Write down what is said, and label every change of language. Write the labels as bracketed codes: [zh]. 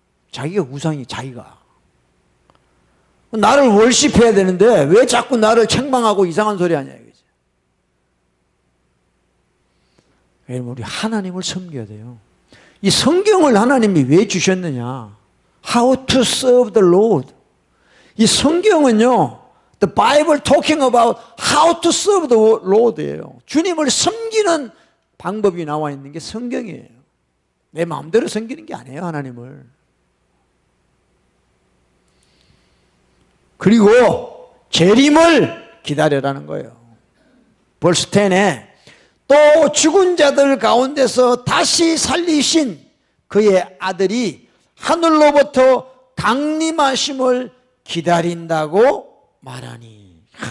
[ko] 자기가 우상이 자기가. 나를 월십해야 되는데 왜 자꾸 나를 책망하고 이상한 소리 하냐 이거지. 여러분 우리 하나님을 섬겨야 돼요. 이 성경을 하나님이 왜 주셨느냐? [en] How to serve the Lord. [ko] 이 성경은요 [en] The Bible talking about how to serve the Lord예요. [ko] 주님을 섬기는 방법이 나와 있는 게 성경이에요. 내 마음대로 섬기는 게 아니에요, 하나님을. 그리고 재림을 기다려라는 거예요. 벌스 10에 또 죽은 자들 가운데서 다시 살리신 그의 아들이 하늘로부터 강림하심을 기다린다고 말하니.